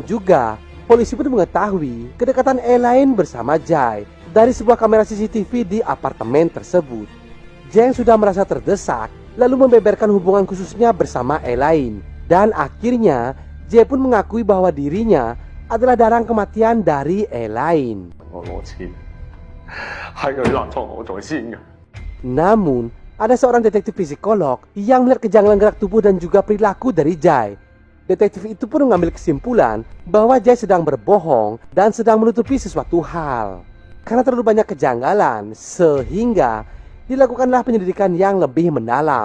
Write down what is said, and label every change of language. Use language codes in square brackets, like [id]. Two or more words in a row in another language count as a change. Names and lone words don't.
[id] Dan juga polisi pun mengetahui kedekatan Elaine bersama Jai dari sebuah kamera CCTV di apartemen tersebut. Jai yang sudah merasa terdesak lalu membeberkan hubungan khususnya bersama Elaine. Dan akhirnya Jai pun mengakui bahwa dirinya adalah dalang kematian dari Elaine. [yue] 我攞錢，係佢勒錯我在先嘅。 [id] Namun, ada seorang detektif psikolog yang melihat kejanggalan gerak tubuh dan juga perilaku dari Jai. Detektif itu pun mengambil kesimpulan bahwa Jai sedang berbohong dan sedang menutupi sesuatu hal. Karena terlalu banyak kejanggalan, sehingga dilakukanlah penyelidikan yang lebih mendalam.